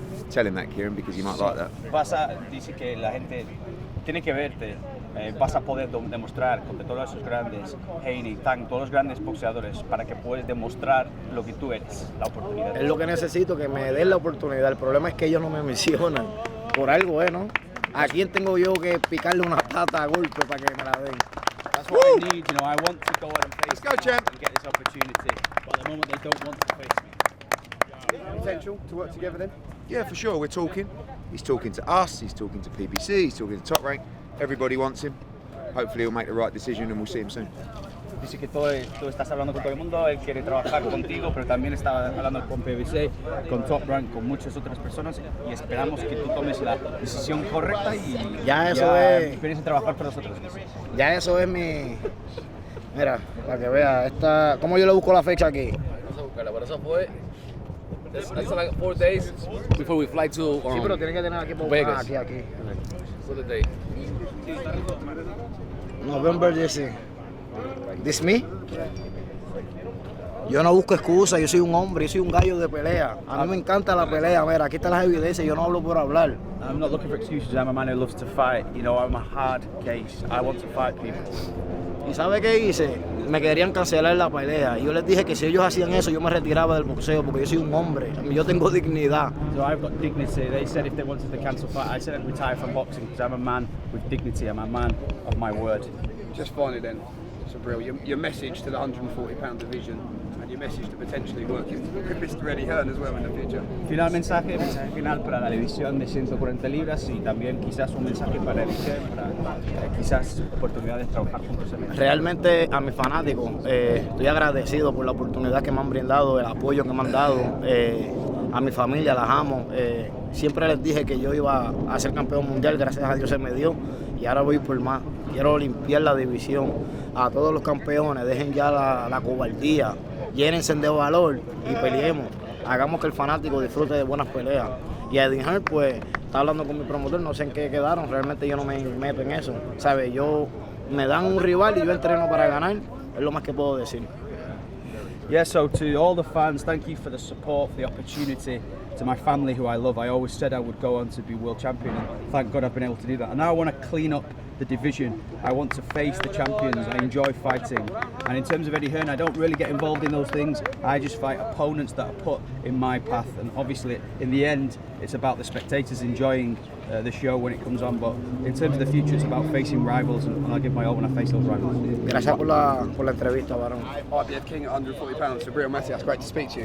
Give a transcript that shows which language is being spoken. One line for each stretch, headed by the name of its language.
English: Tell him that, Kieran, because he might like that.
Spanish: Dice que la gente tiene que verte, vas a poder demostrar contra todos esos grandes, Haney, Tank, todos los grandes boxeadores, para que puedas demostrar lo que tú eres, la oportunidad. Es lo que necesito, que me den la oportunidad. El problema es que ellos no me mencionan. Por algo, ¿no? ¿A quién tengo yo que picarle una pata a golpe para que me la den?
English: That's what I need, you know, I want to go out and face Let's go, champ. and get this opportunity, but at the moment they don't want to face me. Potential to work together then? Yeah, for sure. We're talking. He's talking to us. He's talking to PBC. He's talking to Top Rank. Everybody wants him. Hopefully, he'll make the right decision, and we'll see him soon.
Spanish: Dice que tú estás hablando con todo el mundo, él quiere trabajar contigo, pero también está hablando con PBC, con Top Rank, con muchas otras personas y esperamos que tú tomes la decisión correcta y ya vienes a trabajar para nosotros. Ya eso es mi... Mira, para que vea, ¿cómo yo le busco la fecha aquí? Pero eso fue...
English: That's like 4 days before we fly to
Spanish: Sí, pero tiene que tener aquí por
English: Vegas.
Spanish: Aquí.
English: What's the date? November 10. This me?
Spanish: Yo no busco excusas, yo soy un hombre, yo soy un gallo de pelea. A mí me encanta la pelea, mira, aquí están las evidencias, yo no hablo por hablar.
English: I'm not looking for excuses. I'm a man who loves to fight. You know, I'm a hard case. I want to fight people.
Spanish: ¿Y sabe qué hice? Me querían cancelar la pelea. Y yo les dije que si ellos hacían eso, yo me retiraba del boxeo porque yo soy un hombre. Yo tengo dignidad.
English: So I've got dignity. They said if they wanted to cancel fight, I said I'd retire from boxing because I'm a man with dignity. I'm a man of my word. Just finally then, Subriel, your message to the 140-pound division and your message to potentially working with Mr. Eddie Hearn as well in the future.
Spanish: Mensaje final para la división de 140 libras y también quizás un mensaje para Eddie Hearn, para quizás oportunidades de trabajar juntos. Realmente a mis fanáticos estoy agradecido por la oportunidad que me han brindado, el apoyo que me han dado. A mi familia las amo. Siempre les dije que yo iba a ser campeón mundial, gracias a Dios se me dio y ahora voy por más. Quiero limpiar la división. A todos los campeones, dejen ya la cobardía, llénense de valor y peleemos. Hagamos que el fanático disfrute de buenas peleas. Y a Eddie Hearn, pues, está hablando con mi promotor, no sé en qué quedaron, realmente yo no me meto en eso. ¿Sabe? Me dan un rival y yo entreno para ganar, es lo más que puedo decir.
English: Yeah, so to all the fans, thank you for the support, for the opportunity. To my family who I love, I always said I would go on to be world champion, and thank God I've been able to do that. And now I want to clean up the division. I want to face the champions. I enjoy fighting. And in terms of Eddie Hearn, I don't really get involved in those things. I just fight opponents that are put in my path. And obviously, in the end, it's about the spectators enjoying the show when it comes on. But in terms of the future, it's about facing rivals, and I'll give my all when I face those rivals.
Spanish: Gracias por la entrevista, varón.
English: IBF King at 140 pounds, Subriel Matias, great to speak to you.